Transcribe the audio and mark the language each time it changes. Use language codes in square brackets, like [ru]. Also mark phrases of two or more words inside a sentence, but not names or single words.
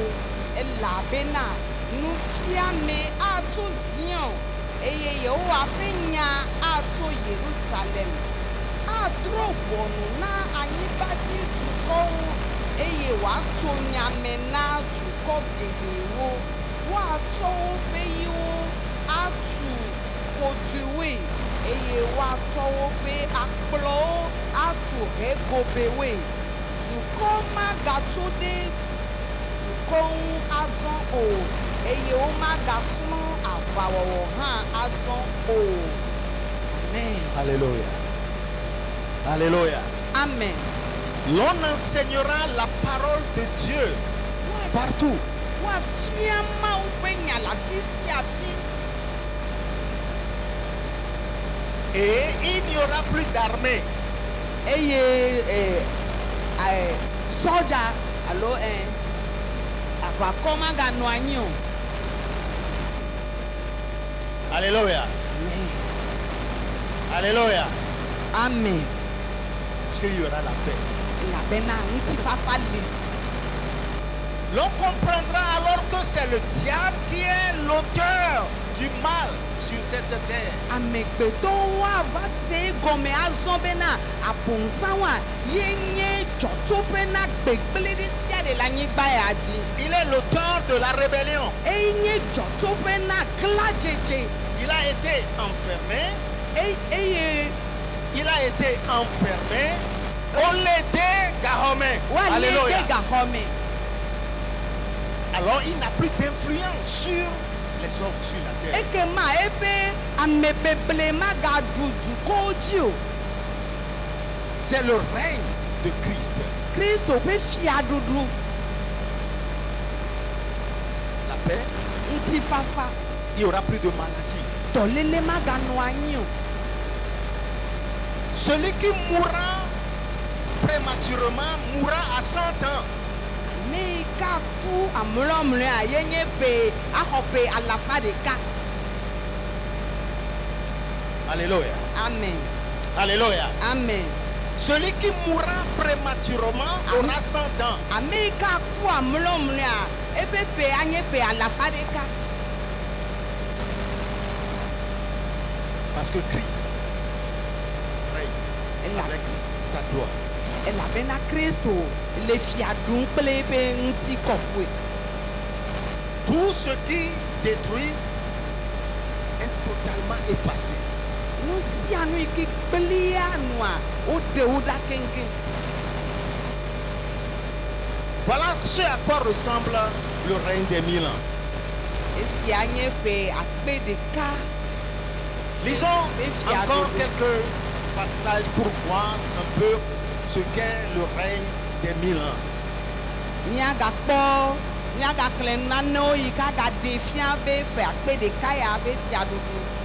[ee] elabena nufiame atso Zion eye Yehowa ƒe nya atso Yerusalem adro ʋɔnu na anyigbadzi dukɔwo eye wòato nyame na dukɔ geɖewo woatsɔ woƒe yiwo atu kotoewoe eye woatsɔ woƒe akplɔwo atu hegobewoe. Dukɔ magato ɖe dukɔ ŋu azɔ o eye womagasrɔ̃ aʋawɔwɔ hã azɔ o. Amen. Alléluia. Alléluia. Amen. [fr] L'on enseignera la parole de Dieu partout. [ee] Woafia Mawu ƒe nya le afi sia afi. [fr] Et il n'y aura plus d'armée. [ee] Eye sɔdza alo aʋakɔ maganɔ anyi o. Alléluia. Amen. Alléluia. Amen. [fr] Parce qu'il y aura la paix. [ee] Elabena ŋutifafa li. [fr] L'on comprendra alors que c'est le diable qui est l'auteur du mal sur cette terre. [ee] Amegbetɔwo ava se gɔme azɔ bena abonsanwa ye nye dzɔtsoƒe na gbegblẽ ɖe sia ɖe le anyigba ya dzi. [fr] Il est l'auteur de la rébellion. [ee] Eye nye dzɔtsoƒe na gladzedze. [fr] Il a été enfermé. [ee] Eye [fr] Il a été enfermé. On l'aidait Gahomé. [ee] woalé Alléluia. ɖe gaxɔme. [fr] Alors il n'a plus d'influence sur les hommes sur la terre. [ee] Ekema eƒe amebeble magaɖu dukɔwo dzi o. [fr] C'est le règne de Christ. [ee] Kristo ƒe fiaɖuɖu. [fr] La paix, [ee] Ŋutifafa. [fr] il n'y aura plus de maladie. [ee] Dɔléle maganɔ anyi o. [fr] Celui qui mourra prématurément mourra à 100 ans. [ee] Ne ka ku amlɔmlɔa ye nye ƒe axɔ ƒe alafa ɖeka. Alléluia. Amen. Alléluia. Amen. [fr] Celui qui mourra prématurément aura 100 ans. [ee] Ame yi ka ku amlɔmlɔa eƒe ƒe anye ƒe alafa ɖeka. [fr] Parce que Christ règne avec sa gloire. [ee] Elabena Kristo le fia ɖum kple eƒe ŋutikɔkɔe. [fr] Tout ce qui détruit est totalement effacé. [ee] Nu sia nu yi ke gbelia nua woɖe wo ɖa keŋkeŋ. [fr] Voilà ce à quoi ressemble le règne des 1000 ans. [ee] Esia nye ƒe akpe ɖeka. [fr] Lisons encore quelques passages pour voir un peu ce qu'est le règne des 1000 ans. [ee] Míagaxlẽ nanewo yi ke agaɖe fia be ƒe akpe ɖeka ya ƒe fiaɖuɖu.